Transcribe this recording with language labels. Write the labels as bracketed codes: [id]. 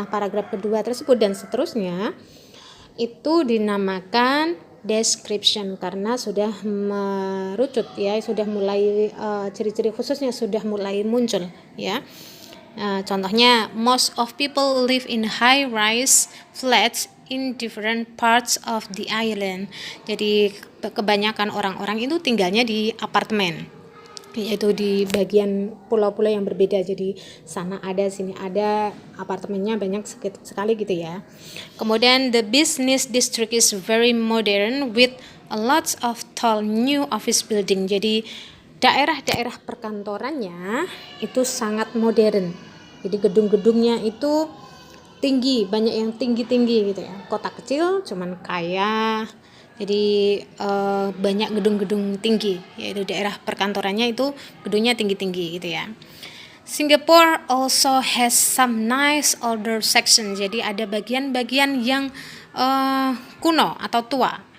[id] Nah, paragraf kedua tersebut dan seterusnya itu dinamakan description karena sudah merucut ya, sudah mulai ciri-ciri khususnya sudah mulai muncul ya. [en] Contohnya, most of people live in high-rise flats in different parts of the island. [id] Jadi kebanyakan orang-orang itu tinggalnya di apartemen, yaitu di bagian pulau-pulau yang berbeda. Jadi sana ada, sini ada, apartemennya banyak sekali gitu ya. Kemudian [en] the business district is very modern with a lot of tall new office building. [id] Jadi daerah-daerah perkantorannya itu sangat modern. Jadi gedung-gedungnya itu tinggi, banyak yang tinggi-tinggi gitu ya. Kota kecil cuman kaya. Jadi banyak gedung-gedung tinggi, yaitu daerah perkantorannya itu gedungnya tinggi-tinggi gitu ya. [en] Singapore also has some nice older section. [id] Jadi ada bagian-bagian yang kuno atau tua.